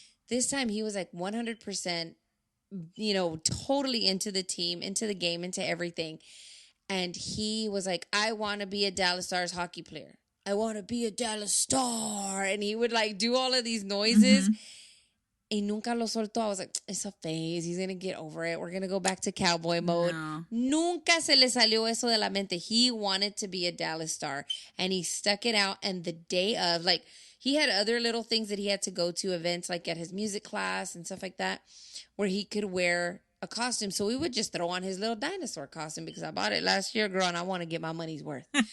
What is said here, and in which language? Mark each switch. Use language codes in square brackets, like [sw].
[en] This time he was like 100%, totally into the team, into the game, into everything. And he was like, I want to be a Dallas Stars hockey player. I want to be a Dallas Star. And he would like do all of these noises. Mm-hmm. [es] Y nunca lo soltó. [en] I was like, it's a phase. He's going to get over it. We're going to go back to cowboy mode. No. [es] Nunca se le salió eso de la mente. [en] He wanted to be a Dallas Star. And he stuck it out. And the day of, like, he had other little things that he had to go to, events like at his music class and stuff like that, where he could wear a costume. So we would just throw on his little dinosaur costume because I bought it last year, girl, and I want to get my money's worth.